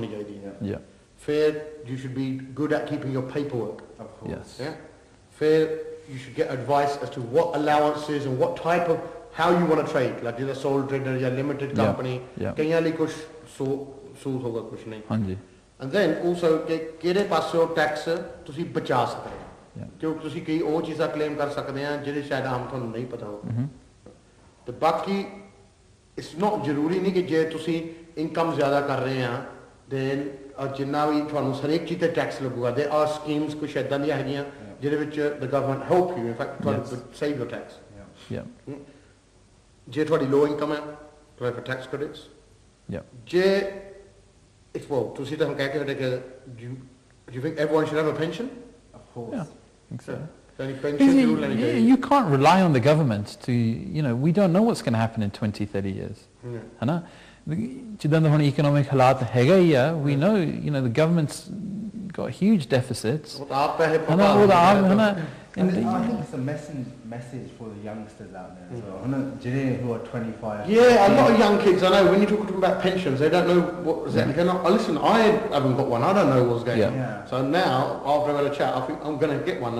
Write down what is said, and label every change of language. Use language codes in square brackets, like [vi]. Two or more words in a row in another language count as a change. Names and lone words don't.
[en] Fair, you should be good at keeping your paperwork. Of course. Yes. Yeah? Fair, you should get advice as to what allowances and what type of how you want to trade, like you're a sole trader, you're a limited company, and then also [pa] ਕਿਹੜੇ ਪਾਸੋਂ ਟੈਕਸ ਤੁਸੀਂ ਬਚਾ ਸਕਦੇ ਹੋ ਕਿਉਂਕਿ ਤੁਸੀਂ ਕਈ ਉਹ ਚੀਜ਼ਾਂ ਕਲੇਮ ਕਰ ਸਕਦੇ ਆ ਜਿਹੜੇ ਸ਼ਾਇਦ ਆਮ ਤੁਹਾਨੂੰ ਨਹੀਂ ਪਤਾ ਹੋ ਤੇ ਬਾਕੀ [en] It's not [pa] ਜ਼ਰੂਰੀ ਨਹੀਂ ਕਿ ਜੇ ਤੁਸੀਂ ਇਨਕਮ ਜ਼ਿਆਦਾ ਕਰ ਰਹੇ ਆ then ਜਿੰਨਾ ਵੀ ਤੁਹਾਨੂੰ ਹਰੇਕ ਚੀਜ਼ ਤੇ ਟੈਕਸ ਲੱਗੂਗਾ [en] there are schemes [pa] ਕੁਝ ਇਦਾਂ ਦੀਆਂ ਹੈਗੀਆਂ ਜਿਹਦੇ ਵਿੱਚ [en] the government help you in fact try to save your tax. [pa] ਜੇ ਤੁਹਾਡੀ [en] low income [pa] ਹੈ [en] apply for tax credits. [pa] ਜੇ ਤੁਸੀਂ ਤਾਂ ਕਹਿ ਕੇ ਹਟੇ ਕਿ [en] do you think everyone should have a pension? Of course. Yeah, I think so. You can't rely on the government to, we don't know what's going to happen in 20, 30 years. [pa] ਜਿੱਦਾਂ ਦਾ ਹੁਣ economic ਹਾਲਾਤ ਹੈਗਾ ਹੀ ਆ [en] we know the government's got huge deficits. And I think it's a message for the youngsters out there as well. Who are 25. Yeah, a lot of young kids, I know, when you're talking about pensions, they don't know what exactly. They're not, listen, I haven't got one. I don't know what's going on. So now, after I've had a chat, I think I'm going to get one.